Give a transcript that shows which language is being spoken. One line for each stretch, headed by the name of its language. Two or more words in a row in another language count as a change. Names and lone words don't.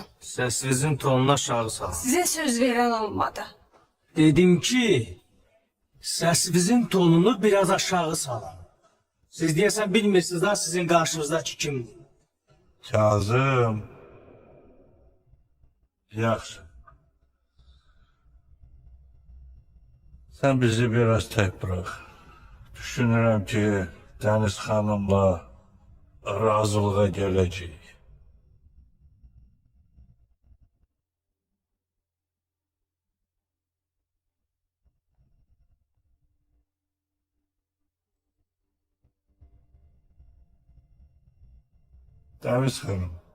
Azerbaijani: Səsinizin tonunu aşağı salın. Sizə söz verən olmadı. Dedim ki, səsinizin tonunu biraz aşağı salın. Siz deyəsən bilmirsiniz da sizin qarşınızdakı kimdir. Kazım. Yaxşı.
Turkish: Sen bizi biraz tek bırak. Düşünürüm ki Deniz Hanım'la razılığa geleceğiz. Deniz Hanım.